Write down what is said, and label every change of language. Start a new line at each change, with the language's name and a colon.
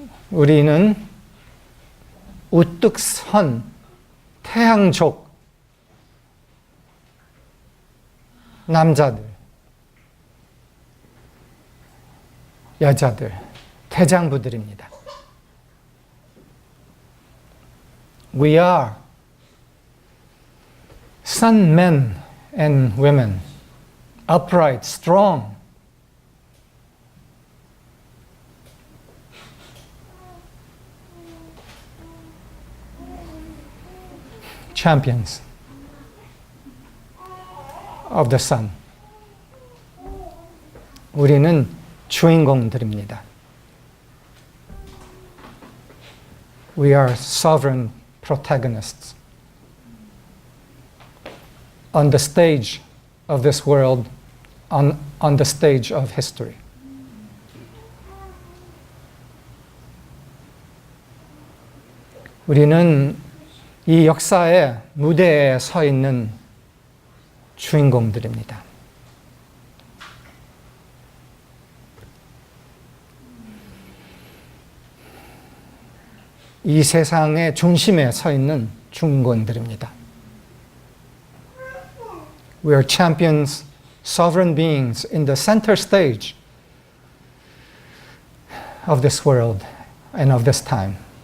Korean: 우리는 우뚝 선 태양족 남자들, 여자들, 대장부들입니다.
English: We are sun men and women, upright, strong. Champions of the sun.
Korean: 우리는 주인공들입니다.
English: We are sovereign protagonists on the stage of this world on the stage of history.
Korean: 우리는 이 역사의 무대에 서 있는 주인공들입니다. 이 세상의 중심에 서 있는 주인공들입니다.
English: We are champions, sovereign beings in the center stage of this world and of this time.